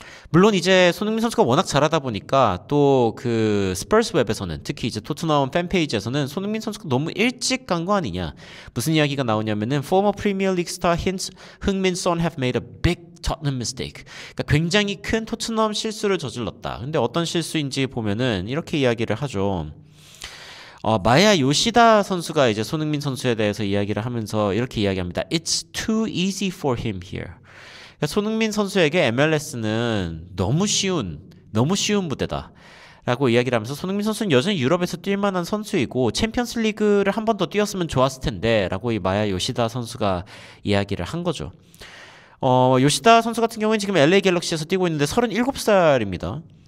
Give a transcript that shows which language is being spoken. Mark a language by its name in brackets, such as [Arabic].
[Korean] 물론 이제 손흥민 선수가 워낙 잘하다 보니까 또 그 스퍼스 웹에서는, 특히 이제 토트넘 팬페이지에서는 손흥민 선수가 너무 일찍 간 거 아니냐, 무슨 이야기가 나오냐면은 [English] former Premier League star hints 흥민 son have made a big Tottenham mistake. [Korean] 그러니까 굉장히 큰 토트넘 실수를 저질렀다. 근데 어떤 실수인지 보면은 이렇게 이야기를 하죠. 마야 요시다 선수가 이제 손흥민 선수에 대해서 이야기를 하면서 이렇게 이야기합니다. [English] It's too easy for him here. [Korean] 그러니까 손흥민 선수에게 MLS는 너무 쉬운 무대다. 라고 이야기를 하면서 손흥민 선수는 여전히 유럽에서 뛸 만한 선수이고 챔피언스 리그를 한 번 더 뛰었으면 좋았을 텐데 라고 이 마야 요시다 선수가 이야기를 한 거죠. 요시다 선수 같은 경우는 지금 LA 갤럭시에서 뛰고 있는데 37살입니다.